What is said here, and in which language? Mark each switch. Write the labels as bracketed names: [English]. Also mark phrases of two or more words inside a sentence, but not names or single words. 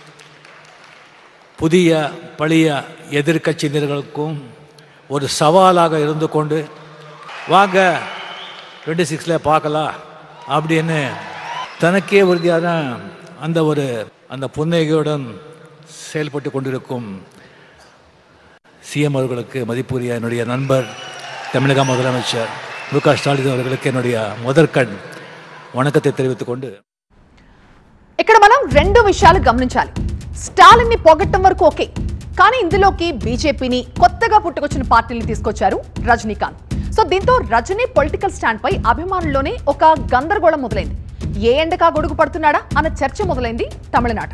[Tamil] புதிய பழைய எதிர்கட்சியினர்களுக்கும் ஒரு சவாலாக இருந்து கொண்டு வாங்க 26 பார்க்கலாம் அப்படின்னு தனக்கே உறுதியான அந்த புன்னகையுடன் செயல்பட்டு கொண்டிருக்கும் சிஎம் அவர்களுக்கு மதிப்புரிய என்னுடைய நண்பர் தமிழக முதலமைச்சர் முக ஸ்டாலின் அவர்களுக்கு என்னுடைய முதற்கண் వణకத்தை தெரிவித்துக் கொண்டு [Telugu] ఇక్కడ మనం రెండు విషయాలు గమనించాలి. స్టాలిన్ ని పొగట్టం వరకు ఓకే, కానీ ఇందులోకి బీజేపీని కొత్తగా పుట్టుకొచ్చిన పార్టీని తీసుకొచ్చారు రజనీకాంత్. సో దీంతో రజనీ పొలిటికల్ స్టాండ్ పై అభిమానుల్లోనే ఒక గందరగోళం మొదలైంది. ఏ ఎండకా గొడుగు పడుతున్నాడా అన్న చర్చ మొదలైంది తమిళనాడు.